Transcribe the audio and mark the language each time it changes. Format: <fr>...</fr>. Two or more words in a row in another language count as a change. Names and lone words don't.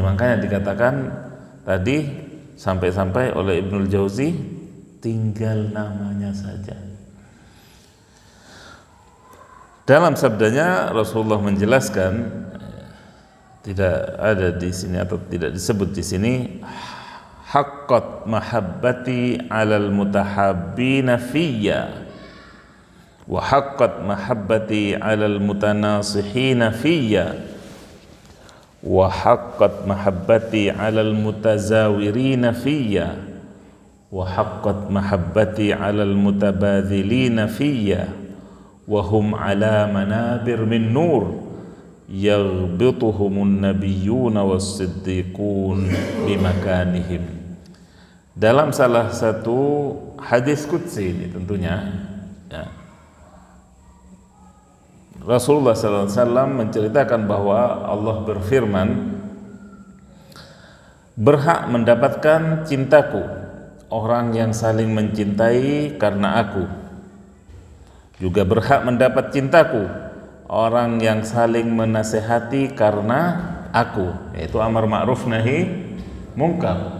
<id>Makanya dikatakan tadi sampai-sampai oleh Ibnul Jauzi, tinggal namanya saja. Dalam sabdanya Rasulullah menjelaskan, tidak ada di sini atau tidak disebut di sini,</id> <ar>حقت محبتي على المتحابين فيّ و حقت محبتي على المتناصحين فيّ وحقت محبتي على المتزاورين فيّ وحقت محبتي على المتباذلين فيّ وهم على منابر من نور يغبطهم النبيون والصديقون بمكانهم.</ar> <id>Dalam salah satu hadis qudsi ini tentunya ya, Rasulullah SAW menceritakan bahwa Allah berfirman, berhak mendapatkan cintaku orang yang saling mencintai karena aku, juga berhak mendapat cintaku orang yang saling menasehati karena aku, yaitu amar ma'ruf nahi mungkar.</id>